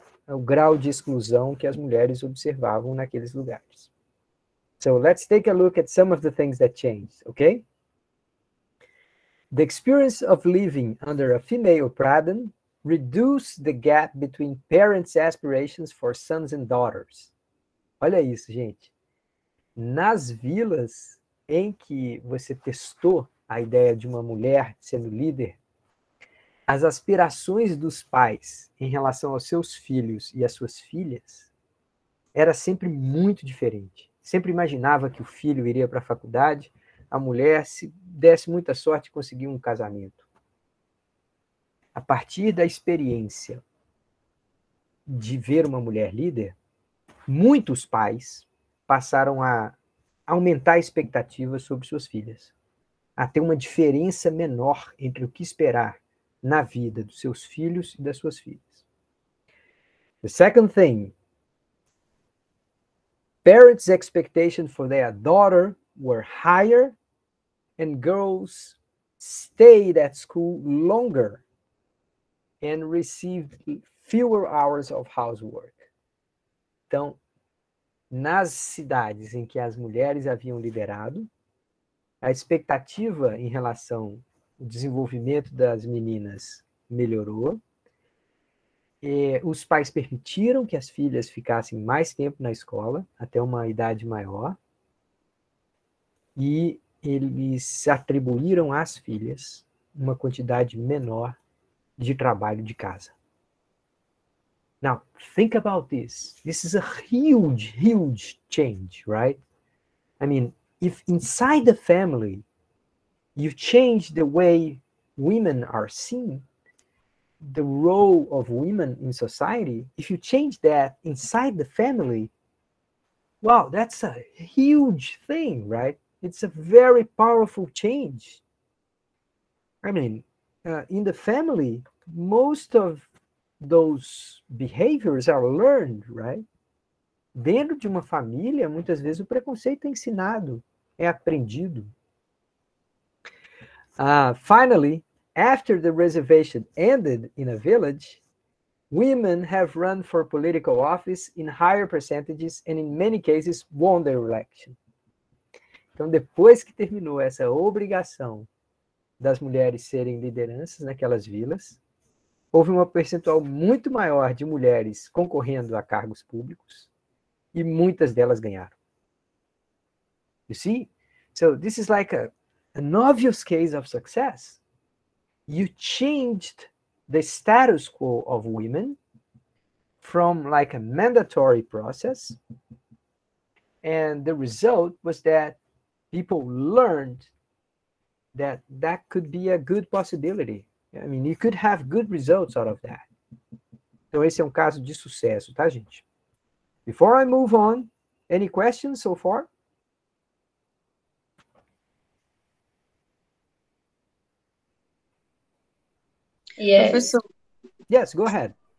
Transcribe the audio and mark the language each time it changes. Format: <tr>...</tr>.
<pt>o grau de exclusão que as mulheres observavam naqueles lugares.</pt> <en>So let's take a look at some of the things that changed, okay? The experience of living under a female pradhan reduced the gap between parents' aspirations for sons and daughters.</en> <pt>Olha isso, gente. Nas vilas em que você testou a ideia de uma mulher sendo líder, as aspirações dos pais em relação aos seus filhos e às suas filhas era sempre muito diferente. Sempre imaginava que o filho iria para a faculdade, a mulher, se desse muita sorte, conseguia um casamento. A partir da experiência de ver uma mulher líder, muitos pais passaram a aumentar a expectativa sobre suas filhas, a ter uma diferença menor entre o que esperar na vida dos seus filhos e das suas filhas.</pt> <en>The second thing, parents' expectations for their daughter were higher and girls stayed at school longer and received fewer hours of housework.</en> <pt>Então, nas cidades em que as mulheres haviam liderado, a expectativa em relação ao desenvolvimento das meninas melhorou. Os pais permitiram que as filhas ficassem mais tempo na escola, até uma idade maior, e eles atribuíram às filhas uma quantidade menor de trabalho de casa.</pt> <en>Now, think about this. This is a huge, huge change, right? I mean, if inside the family, you change the way women are seen, the role of women in society, if you change that inside the family, wow, that's a huge thing, right? It's a very powerful change. I mean, in the family, most of those behaviors are learned, right?</en> <pt>Dentro de uma família, muitas vezes o preconceito é ensinado, é aprendido.</pt> <en>Finally, after the reservation ended in a village, women have run for political office in higher percentages and in many cases won their election.</en> <pt>Então, depois que terminou essa obrigação das mulheres serem lideranças naquelas vilas, houve uma percentual muito maior de mulheres concorrendo a cargos públicos e muitas delas ganharam.</pt> <en>You see? So this is like an obvious case of success. You changed the status quo of women from like a mandatory process, and the result was that people learned that that could be a good possibility. I mean, you could have good results out of that.</en> <pt>Então, esse é um caso de sucesso, tá, gente?</pt> <en>Before I move on, any questions so far? Yes. Professor, Yes, go ahead.</en>